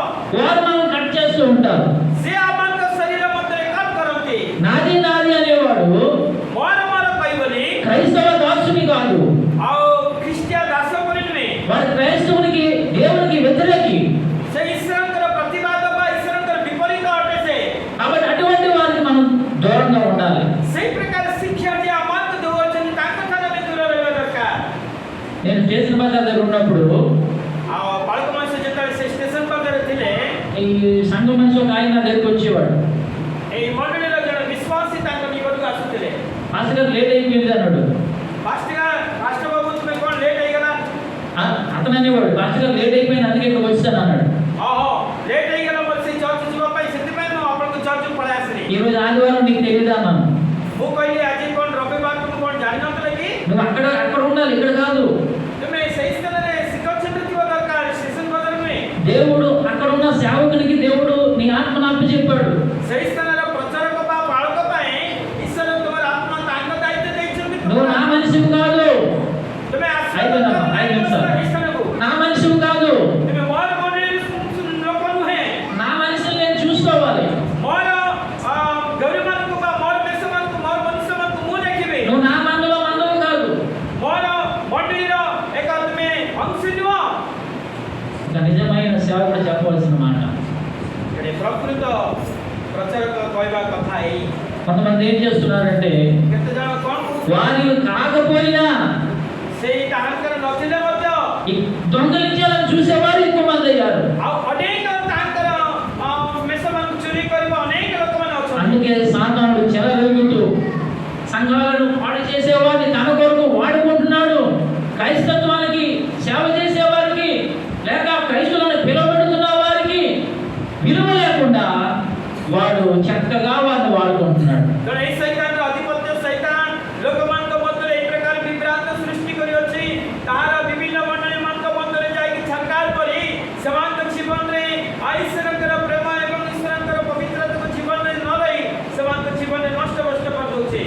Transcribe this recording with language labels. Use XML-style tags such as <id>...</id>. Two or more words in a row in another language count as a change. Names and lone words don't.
<te>వారు మనం కట్ చేస్తూ ఉంటారు.</te> <or>ସେ ଆମମାନଙ୍କ ଶରୀର ମଧ୍ୟରେ କାମ କରନ୍ତି।</or> <te>నాది నాది అనేవాడు</te> <or>ମୋର ମୋର କହିବନି</or> <te>క్రైస్తవ దాసుని కాదు,</te> <or>ଆଉ ଖ୍ରୀଷ୍ଟିଆ ଦାସ ବୋଲି ନୁହେଁ।</or> <te>వాడు క్రైస్తవునికి దేవునికి వ్యతిరేకి.</te> <or>ସେ ଈଶ୍ୱରଙ୍କର ପ୍ରତିବାଦ ବା ଈଶ୍ୱରଙ୍କର ବିପରୀତ ଅଟେ ସେ।</or> <te>కాబట్టి అటువంటి వారికి మనం దూరంగా ఉండాలి.</te> <or>ସେଇ ପ୍ରକାର ଶିକ୍ଷା ଯେ ଆମମାନଙ୍କୁ ଦେଉଛନ୍ତି ତାଙ୍କଠାରୁ ଆମେ ଦୂର ରହିବା ଦରକାର।</or> <te>నేను స్టేషన్ బజార్ దగ్గర ఉన్నప్పుడు</te> <or>ଆଉ ବାଳକ ମଣିଷ ଯେତେବେଳେ ସେ ଷ୍ଟେସନ ପାଖରେ ଥିଲେ</or> <te>ఈ సంఘ మనిషి ఒక ఆయన నా దగ్గరికి వచ్చేవాడు.</te> <or>ଏଇ ମଣ୍ଡଳୀର ଜଣେ ବିଶ୍ୱାସୀ ତାଙ୍କ ନିକଟକୁ ଆସୁଥିଲେ।</or> <te>పాస్టర్ గారు లేట్ అయిపోయింది అన్నాడు.</te> <or>ପାଷ୍ଟର ବାବୁ ତୁମେ କ'ଣ ଲେଟ୍ ହେଇଗଲା?</or> <te>అతను అనేవాడు, పాస్టర్ గారు లేట్ అయిపోయింది అందుకే ఇక్కడ వచ్చాను అన్నాడు.</te> <or>ଓହୋ ଲେଟ୍ ହେଇଗଲା ମୋର ସେଇ ଚର୍ଚ୍ଚ ଯିବା ପାଇଁ, ସେଥିପାଇଁ ମୁଁ ଆପଣଙ୍କ ଚର୍ଚ୍ଚକୁ ପଳେଇ ଆସିଲି।</or> <te>ఈ రోజు ఆదివారం నీకు తెలియదా అన్నాను.</te> <or>ମୁଁ କହିଲି ଆଜି କ'ଣ ରବିବାର ତୁମେ କ'ଣ ଜାଣିନଥିଲ କି?</or> <te>నువ్వు అక్కడ ఉండాలి, ఇక్కడ కాదు.</te> <or>ତୁମେ ସେଇ ସ୍ଥାନରେ ଶିକ୍ଷାକ୍ଷେତ୍ର ଥିବା ଦରକାର, ଷ୍ଟେସନ ବଜାର ନୁହେଁ।</or> <te>దేవుడు అక్కడ ఉన్న సేవకునికి దేవుడు నీ ఆత్మను అప్పచెప్పాడు.</te> <or>ସେଇ ସ୍ଥାନର ପ୍ରଚାରକ ବା ପାଳକ ପାଇଁ ଈଶ୍ୱର ତୁମର ଆତ୍ମା ତାଙ୍କ ଦାୟିତ୍ୱ ଦେଇଛନ୍ତି।</or> <te>నువ్వు నా మనిషివి కాదు,</te> <or>ତୁମେ</or> <te>ఐదు</te> <or>ସ୍ଥାନକୁ</or> <te>నా మనిషివి కాదు.</te> <or>ତୁମେ ମୋର ମଣ୍ଡଳୀ ଲୋକ ନୁହେଁ।</or> <te>నా మనిషిని నేను చూసుకోవాలి.</te> <or>ମୋର ଗୌରୀମାନଙ୍କୁ ବା ମୋର ଦେଶମାନଙ୍କୁ ମୋର ମନୁଷ୍ୟମାନଙ୍କୁ ମୁଁ ଦେଖିବି।</or> <te>నువ్వు నా మందవి కాదు.</te> <or>ମୋର ମଣ୍ଡଳୀର ଏକ ତୁମେ ଅଂଶ ନୁହଁ।</or> <te>ఇక నిజమైన సేవకుడు చెప్పవలసిన మాట.</te> <or>ଏଠି ପ୍ରକୃତ ପ୍ରଚାରକ କହିବା କଥା ଏଇ।</or> <te>కొంతమంది ఏం చేస్తున్నారంటే</te> <or>କେତେ ଜଣ କ'ଣ</or> <te>వారి కాకపోయినా</te> <or>ସେଇ ତାହାଙ୍କର ନଥିଲେ ମଧ୍ୟ</or> <te>ఈ దొంగలించాలని చూసేవారు ఎక్కువ మంది అయ్యారు.</te> <or>ଆଉ ଅନେକ ତାଙ୍କର ମେଷମାନଙ୍କୁ ଚୋରି କରିବା ଅନେକ ଲୋକମାନେ ଅଛନ୍ତି।</or> <te>అందుకే సాతానుడు చెలరేగుతూ సంఘాలను పాడు చేసేవాడిని తన కొరకు వాడుకుంటున్నాడు. క్రైస్తత్వానికి సేవ చేసేవారికి లేక క్రైస్తవులను పిలువబెడుతున్న వారికి విలువ లేకుండా వాడు చక్కగా వాడిని వాడుకుంటున్నాడు.</te> <or>ତେଣୁ ଏଇ ସୈତାନର ଅଧିପତ୍ୟ ସୈତାନ ଲୋକମାନଙ୍କ ମଧ୍ୟରେ ଏଇ ପ୍ରକାର ବିଭ୍ରାନ୍ତ ସୃଷ୍ଟି କରିଅଛି। ତାହାର ବିଭିନ୍ନ ମଣ୍ଡଳୀମାନଙ୍କ ମଧ୍ୟରେ ଯାଇକି ଛରକାର କରି ସେମାନଙ୍କ ଜୀବନରେ ଈଶ୍ୱରଙ୍କର ପ୍ରେମ ଏବଂ ଈଶ୍ୱରଙ୍କର ପବିତ୍ରତାକୁ ଜୀବନରେ ନ ରହି ସେମାନଙ୍କ ଜୀବନରେ ନଷ୍ଟଭ୍ରଷ୍ଟ କରିଦେଉଛି।</or>